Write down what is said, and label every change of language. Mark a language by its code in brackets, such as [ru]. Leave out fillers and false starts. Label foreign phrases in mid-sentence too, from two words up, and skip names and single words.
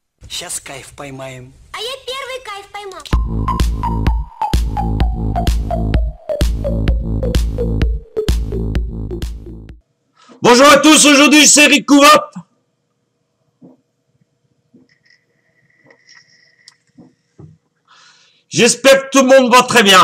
[ru] Сейчас кайф поймаем. А я первый кайф поймал. [fr] Bonjour à tous, aujourd'hui c'est Rick Couvap. J'espère que tout le monde va très bien.